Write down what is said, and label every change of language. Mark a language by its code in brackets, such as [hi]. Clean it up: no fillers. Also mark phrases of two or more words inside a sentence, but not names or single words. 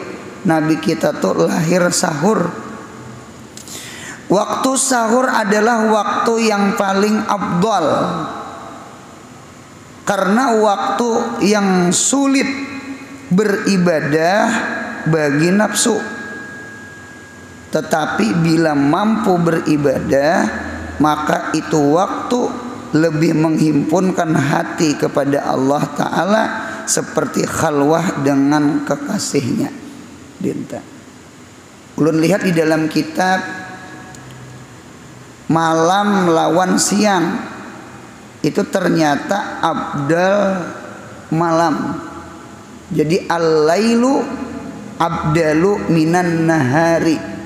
[id] Nabi kita tuh lahir sahur. Waktu sahur adalah waktu yang paling afdal, karena waktu yang sulit beribadah bagi nafsu. Tetapi bila mampu beribadah, maka itu waktu lebih menghimpunkan hati kepada Allah Ta'ala, seperti khalwah dengan kekasihnya. Dinta ulun lihat di dalam kitab Malam Lawan Siang, itu ternyata abdal malam. Jadi [ar] الليل أفضل من النهار.